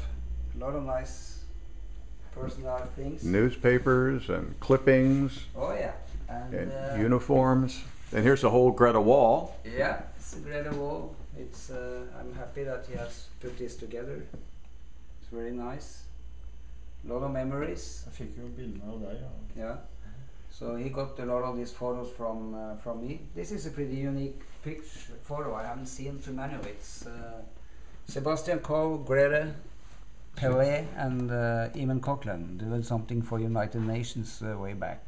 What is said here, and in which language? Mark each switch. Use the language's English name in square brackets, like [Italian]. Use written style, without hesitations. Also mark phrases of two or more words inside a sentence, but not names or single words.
[English] A lot of nice personal things. Newspapers and clippings Oh yeah, and uniforms. And here's the whole Greta wall. yeah, it's a great wall. It's I'm happy that he has put this together. It's very nice. A lot of memories. [Norwegian] Jeg fikk jo bildene av deg. Ja. [English] Yeah. So he got a lot of these photos from me. This is a pretty unique photo. I haven't seen too many of it. Sebastian Coe, Greta, Pelé, and Eamon Coughlin doing something for United Nations way back.